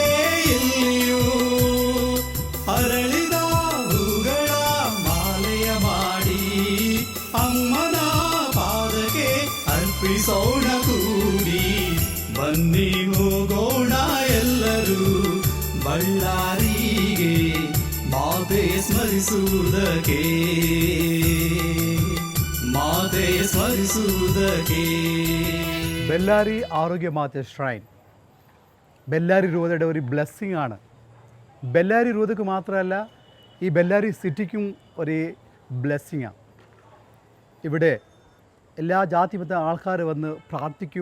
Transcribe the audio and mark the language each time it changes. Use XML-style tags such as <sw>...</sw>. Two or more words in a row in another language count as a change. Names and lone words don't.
<kn>ಇಲ್ಲಿಯೂ ಅರಳಿದ ಹೂಗಳ ಮಾಲೆಯ ಮಾಡಿ ಅಮ್ಮನ ಪಾದಕ್ಕೆ ಅರ್ಪಿಸೋಣ ಕೂಡಿ ಬನ್ನಿ ಹೋಗೋಣ ಎಲ್ಲರೂ ಬಳ್ಳಾರಿಗೆ ಮಾತೆ ಸ್ಮರಿಸುವುದಕ್ಕೆ ಮಾತೆ ಸ್ಮರಿಸುವುದಕ್ಕೆ</kn> <ml>ബെല്ലാരി ആരോഗ്യമാത ഷ്രൈൻ ബെല്ലാരി രൂപതയുടെ ഒരു ബ്ലെസ്സിങ് ആണ്. ബെല്ലാരി രൂപതയ്ക്ക് മാത്രമല്ല, ഈ ബെല്ലാരി സിറ്റിക്കും ഒരു ബ്ലെസ്സിങ്ങാണ്. ഇവിടെ എല്ലാ ജാതിമത ആൾക്കാർ വന്ന് പ്രാർത്ഥിക്കും.</ml>